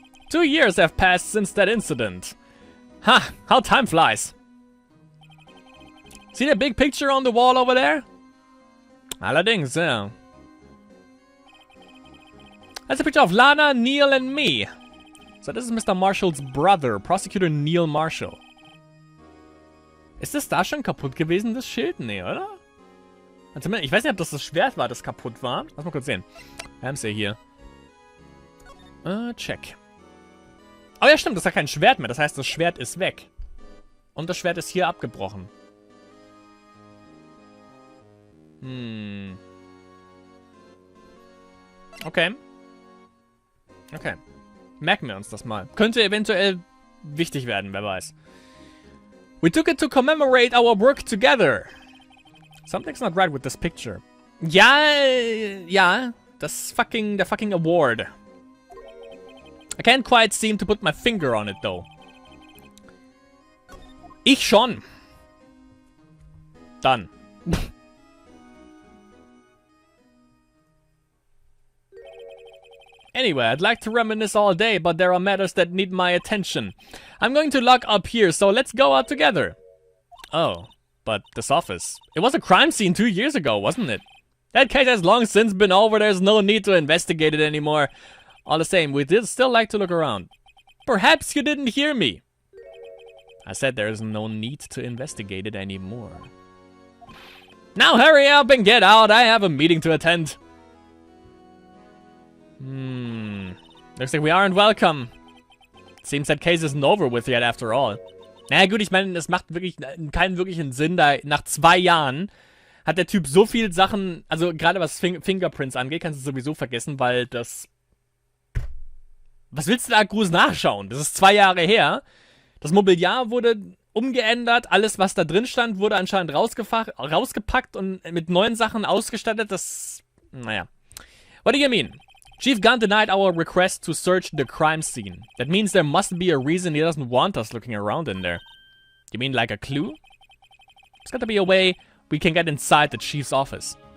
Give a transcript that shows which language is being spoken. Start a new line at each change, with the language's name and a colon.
English: 2 years have passed since that incident. Ha, how time flies. See that big picture on the wall over there?
German: Allerdings,
English: yeah. That's a picture of Lana, Neil, and me. So this is Mr. Marshall's brother, Prosecutor Neil Marshall.
German: Ist das da schon kaputt gewesen, das Schild? Nee, oder? Zumindest, ich weiß nicht, ob das Schwert war, das kaputt war. Lass mal kurz sehen. Wir haben es ja hier. Check. Oh ja, stimmt, das ist ja kein Schwert mehr. Das heißt, das Schwert ist weg. Und das Schwert ist hier abgebrochen. Okay. Okay. Merken wir uns das mal. Könnte eventuell wichtig werden, wer weiß.
English: We took it to commemorate our work together. Something's not right with this picture.
German: Ja, der
English: fucking award. I can't quite seem to put my finger on it, though.
German: Ich schon. Dann.
English: Anyway, I'd like to reminisce all day, but there are matters that need my attention. I'm going to lock up here, so let's go out together. Oh, but this office. It was a crime scene 2 years ago, wasn't it? That case has long since been over. There's no need to investigate it anymore. All the same, we did still like to look around. Perhaps you didn't hear me. I said there's no need to investigate it anymore. Now hurry up and get out. I have a meeting to attend. Looks like we aren't welcome. Seems that case isn't over with yet after all.
German: Naja gut, ich meine, es macht wirklich keinen wirklichen Sinn, da nach 2 Jahren hat der Typ so viel Sachen, also gerade was Fingerprints angeht, kannst du sowieso vergessen, weil das... Was willst du da groß nachschauen? Das ist 2 Jahre her. Das Mobiliar wurde umgeändert, alles was da drin stand, wurde anscheinend rausgepackt und mit neuen Sachen ausgestattet, das...
English: Naja. What do you mean? Chief Gant denied our request to search the crime scene. That means there must be a reason he doesn't want us looking around in there. You mean like a clue? There's got to be a way we can get inside the chief's office.